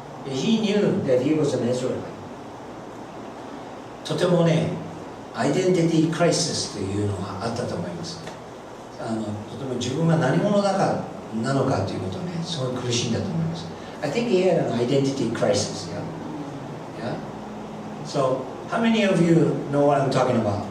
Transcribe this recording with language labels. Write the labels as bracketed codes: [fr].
[en] He knew that he was an Israelite. [ja] とてもね、アイデンティティクライシスというのがあったと思います。とても自分が何者なのかということをね、すごい苦しんだと思います。 [en] I think he had an identity crisis. Yeah? So, how many of you know what I'm talking about?